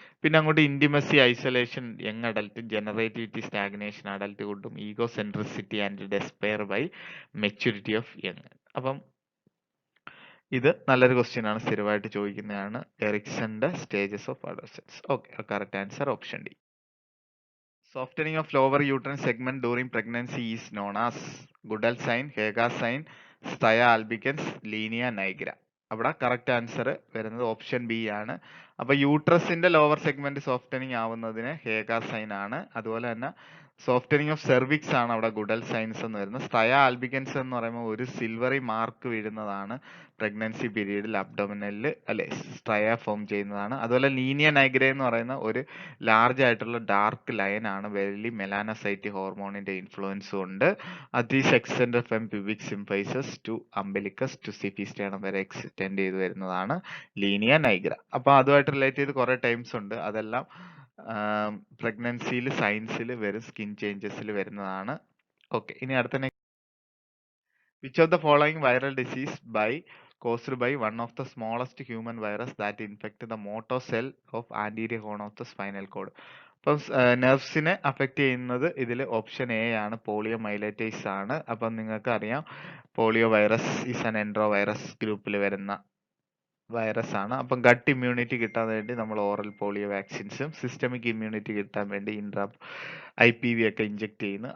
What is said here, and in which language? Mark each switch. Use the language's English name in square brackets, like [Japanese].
[Malayalam] പിന്നെ അങ്ങോട്ട് [English] Intimacy, isolation, young adult, generativity, stagnation, അഡൽട്ട്ഹുഡും, egocentricity and despair by maturity of young. [Malayalam] അപ്പം ഇത് നല്ലൊരു ക്വസ്റ്റ്യൻ ആണ്, സ്ഥിരമായിട്ട് ചോദിക്കുന്നതാണ്. എറിക്സന്റെ stages of adolescence. Okay, correct answer option D. [English] Softening of lower uterine segment during pregnancy is known as Goodell sign, Haga sign, Staya albicans, Linea nigra. [Malayalam] അവിടെ correct answer വരുന്നത് option B ആണ്. അപ്പൊ യൂട്രസിന്റെ lower segment softening ആവുന്നതിന് ഹേഗ sign ആണ്. അതുപോലെ തന്നെ softening of cervix ആണ് അവിടെ ഗുഡൽ സൈൻസ് എന്ന് വരുന്നത്. സ്റ്റയ ആൽബിക്കൻസ് എന്ന് പറയുമ്പോൾ ഒരു സിൽവറി മാർക്ക് വീഴുന്നതാണ് പ്രഗ്നൻസി പീരീഡിൽ അബ്ഡോമിനലിൽ അല്ലെ, സ്ട്രയ ഫോം ചെയ്യുന്നതാണ്. അതുപോലെ ലീനിയ നൈഗ്ര എന്ന് പറയുന്ന ഒരു ലാർജ് ആയിട്ടുള്ള ഡാർക്ക് ലൈൻ ആണ്, വെരി മെലാനസൈറ്റ് ഹോർമോണിന്റെ ഇൻഫ്ലുവൻസും ഉണ്ട്. അത് ഈ extend from pubic സിംഫൈസസ് to അംബിലിക്കസ് to സിഫിസ്റ്റേണം വരെ എക്സ്റ്റെൻഡ് ചെയ്ത് വരുന്നതാണ് ലീനിയ നൈഗ്ര. അപ്പൊ അതുമായിട്ട് റിലേറ്റ് ചെയ്ത് കുറെ ടൈംസ് ഉണ്ട്. അതെല്ലാം പ്രഗ്നൻസിയിൽ സൈൻസിൽ വരും, സ്കിൻ ചേഞ്ചസിൽ വരുന്നതാണ്. [English] okay, [Malayalam] ഇനി അടുത്ത [English] Which of the following viral disease caused by one of the smallest human virus that infect the motor cell of anterior horn of the spinal cord. [Malayalam] അപ്പം നെർവ്സിനെ അഫക്റ്റ് ചെയ്യുന്നത് ഇതിൽ ഓപ്ഷൻ എ ആണ്, polio മൈലൈറ്റൈസ് ആണ്. അപ്പം നിങ്ങൾക്ക് അറിയാം polio virus is an entero virus ഗ്രൂപ്പിൽ വരുന്ന വൈറസ് ആണ്. അപ്പം ഗട്ട് ഇമ്മ്യൂണിറ്റി കിട്ടാൻ വേണ്ടി നമ്മൾ ഓറൽ പോളിയോ വാക്സിൻസും സിസ്റ്റമിക് ഇമ്മ്യൂണിറ്റി കിട്ടാൻ വേണ്ടി IPV ഒക്കെ ഇഞ്ചെക്ട് ചെയ്യുന്നു.